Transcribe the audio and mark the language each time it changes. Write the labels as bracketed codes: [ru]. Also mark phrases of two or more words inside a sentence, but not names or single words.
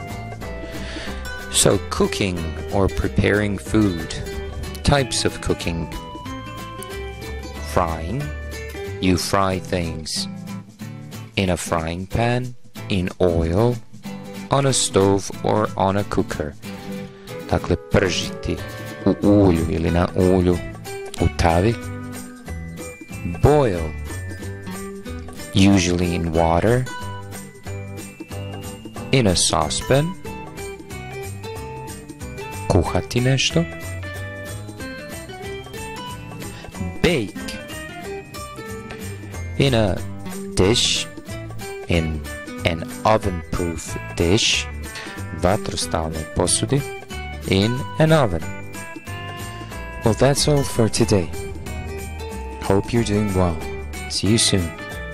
[en] So cooking or preparing food. Types of cooking. Frying. You fry things in a frying pan, in oil, on a stove or on a cooker. [hr] Dakle, pržiti u ulju ili na ulju, u tavi. [en] Boil, usually in water, in a saucepan. [hr] Kuhati nešto. [en] Bake, in a dish, in an oven-proof dish, [hr] vatrostalnoj posudi, [en] in an oven. Well, that's all for today. Hope you're doing well. See you soon.